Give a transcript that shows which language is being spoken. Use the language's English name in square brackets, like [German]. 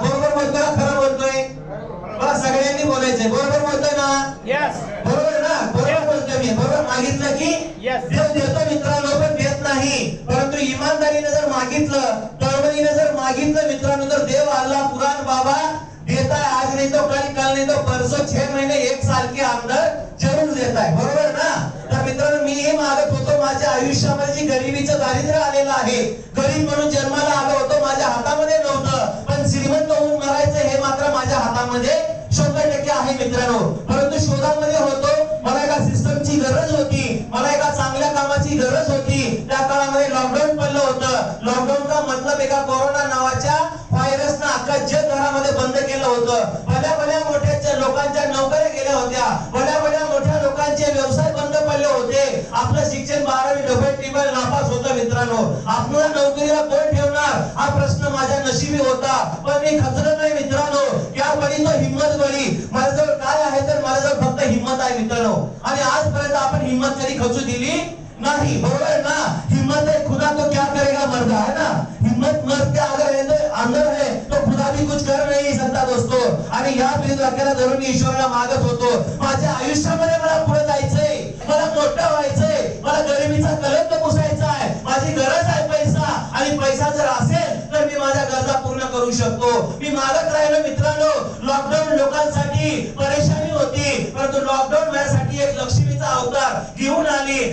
[Marathi] बरोबर बोलतोय का खरं बोलतोय? मला सगळ्यांनी बोलायचंय. बरोबर बोलतोय ना? बरोबर ना? बरोबर बोलतोय मी. बरोबर, मागितलं की देव देतो मित्रांनो, पण देत नाही. परंतु इमानदारीने जर मागितलं, तळमळीने जर मागितलं मित्रांनो, तर देव अल्लाह कुरान [Hindi] बाबा देता है. आज नहीं तो कल, कल नहीं तो परसों, 6 महीने 1 साल के अंदर जरूर देता है, [Marathi] बरोबर ना? तर मित्रांनो, मी हे मागत होतो. माझ्या आयुष्यामध्ये जी गरिबीचं दारिद्र्य आलेलं आहे, गरीब म्हणून जन्माला आलो होतो, माझ्या हातामध्ये नव्हतं. पण श्रीमंत होऊन मरायचं हे मात्र माझ्या हातामध्ये 100% आहे मित्रांनो. परंतु शोधामध्ये होतो. मला एका सिस्टमची गरज होती, मला एका चांगल्या कामाची गरज होती. त्या काळामध्ये लॉकडाऊन पडलं होतं. लॉकडाऊनचा मतलब एका कोरोना नावाच्या व्हायरसनं अख्खा जग घरामध्ये बंद केलं होतं. भल्या मोठ्या लोकांच्या नोकऱ्या गेल्या होत्या, भल्या मोठ्या लोकांचे व्यवसाय बंद पडले होते. आपलं शिक्षण 12वी डबल ट्रिपल नापास होतं मित्रांनो. आपल्याला नोकरीला कोण ठेवणार हा प्रश्न माझ्या नशिबी होता. पण मी खचलो नाही मित्रांनो. या बळी तो हिम्मत बळी. माझ्याजवळ काय आहे तर माझ्याजवळ फक्त हिम्मत आहे मित्रांनो. आणि आजपर्यंत आपण हिम्मत कधी खचू दिली नहीं, बरोबर ना? [Hindi] हिम्मत है, खुदा तो क्या करेगा मर्दा, है ना? हिम्मत मर्द के अंदर है तो खुदा भी कुछ कर नहीं सकता दोस्तों. [Marathi] आणि या ब्रीद वाक्याला धरून मी ईश्वराला मागत होतो. माझ्या आयुष्यामध्ये मला पुढे जायचंय, मला मोठं व्हायचंय, मला गरिबीचा कलंक पुसायचा आहे. माझी गरज आहे पैसा, आणि पैसा जर असेल तर मी माझ्या गरजा पूर्ण करू शकतो. मी मागत राहिलो मित्रांनो. लॉकडाऊन लोकांसाठी परेशानी होती, परंतु लॉकडाऊन माझ्यासाठी एक लक्ष्मीचा अवतार घेऊन आली.